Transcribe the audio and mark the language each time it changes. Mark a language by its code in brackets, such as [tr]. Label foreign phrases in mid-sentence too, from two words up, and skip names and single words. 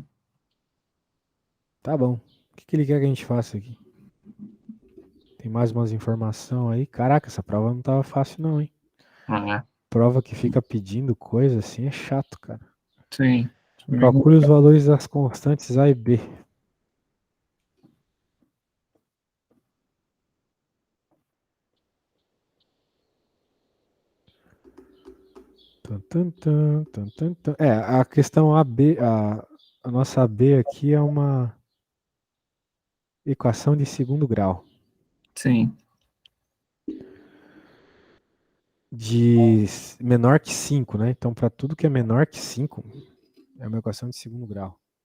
[pt] Tá bom. O que ele quer que a gente faça aqui? Tem mais umas informações aí. Caraca, essa prova não tava fácil não, hein? Ah, Prova que fica pedindo coisa assim é chato, cara. sim. Calcule os valores das constantes A e B. Tum, tum, tum, tum, tum, tum. É, a questão AB, a nossa AB aqui é uma equação de segundo grau. Sim. De menor que 5, né? Então, para tudo que é menor que 5, é uma equação de segundo grau.